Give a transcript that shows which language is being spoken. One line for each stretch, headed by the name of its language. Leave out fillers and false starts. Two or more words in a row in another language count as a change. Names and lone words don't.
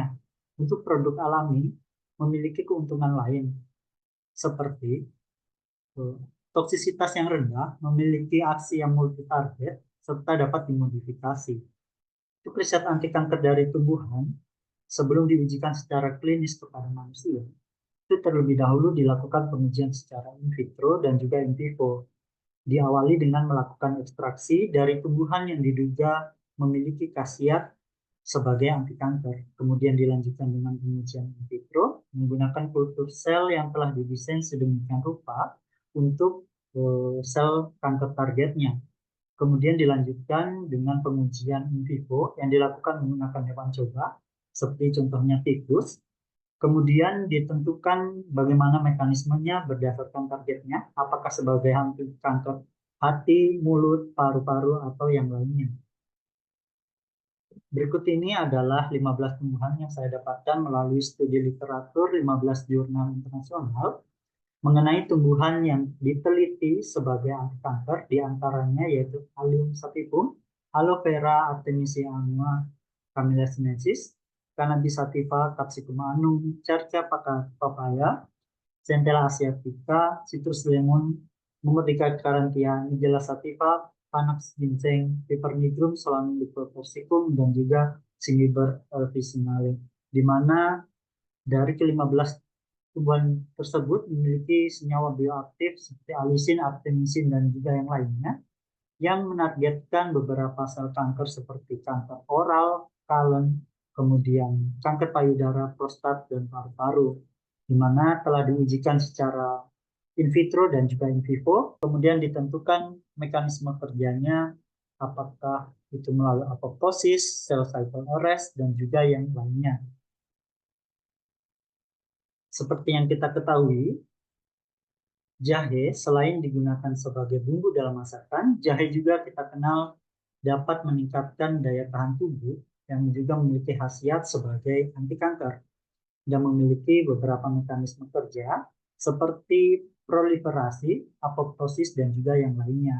Indonesian: Untuk produk alami memiliki keuntungan lain, seperti toksisitas yang rendah, memiliki aksi yang multi-target, serta dapat dimodifikasi. Untuk riset anti kanker dari tumbuhan, sebelum diujikan secara klinis kepada manusia, itu terlebih dahulu dilakukan pengujian secara
Latin: in vitro
Indonesian: dan juga
Latin: in vivo.
Indonesian: Diawali dengan melakukan ekstraksi dari tumbuhan yang diduga memiliki khasiat sebagai anti kanker. Kemudian dilanjutkan dengan pengujian
Latin: in vitro
Indonesian: menggunakan kultur sel yang telah didesain sedemikian rupa untuk sel kanker targetnya. Kemudian dilanjutkan dengan pengujian
Latin: in vivo
Indonesian: yang dilakukan menggunakan hewan coba, seperti contohnya tikus. Kemudian ditentukan bagaimana mekanismenya berdasarkan targetnya, apakah sebagai anti kanker hati, mulut, paru-paru, atau yang lainnya. Berikut ini adalah 15 tumbuhan yang saya dapatkan melalui studi literatur 15 jurnal internasional mengenai tumbuhan yang diteliti sebagai anti kanker, diantaranya yaitu Allium sativum, Aloe vera artemisia annua camellia sinensis, Cannabis sativa capsicum annum, Cerca papaya, Centella asiatica, Citrus lemon, Murtica carantia, Nigella sativa, Panax ginseng, Piper nigrum, Solanum liquepersicum, dan juga Cingiber officinale, di mana dari ke-15 tumbuhan tersebut memiliki senyawa bioaktif seperti alisin, artemisin, dan juga yang lainnya yang menargetkan beberapa sel kanker seperti kanker oral, colon, kemudian kanker payudara, prostat, dan paru-paru, di mana telah diujikan secara
Latin: in vitro
Indonesian: dan juga
Latin: in vivo,
Indonesian: kemudian ditentukan mekanisme kerjanya, apakah itu melalui apoptosis,
English: cell cycle arrest,
Indonesian: dan juga yang lainnya. Seperti yang kita ketahui, jahe selain digunakan sebagai bumbu dalam masakan, jahe juga kita kenal dapat meningkatkan daya tahan tubuh yang juga memiliki khasiat sebagai anti kanker dan memiliki beberapa mekanisme kerja seperti proliferasi, apoptosis, dan juga yang lainnya.